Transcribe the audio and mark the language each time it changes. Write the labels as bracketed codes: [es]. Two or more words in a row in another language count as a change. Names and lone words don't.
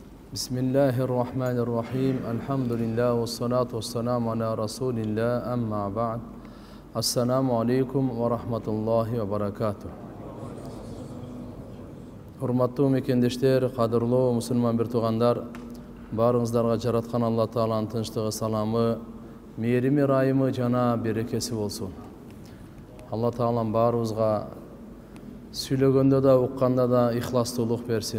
[ar] بسم الله الرحمن الرحيم. الحمد لله والصلاة والسلام على رسول الله أما بعد. السلام عليكم ورحمة الله وبركاته. [ky] Hurmattуу мекендештер, кадырлуу мусулман бир туугандар, баарыңыздарга жараткан Алла Тааланын тынчтыгы, саламы, мээрими, райымы жана берекеси болсун. Алла Таалам баарыбызга сүйлөгөндө да, укканда да ихластуулук берсин.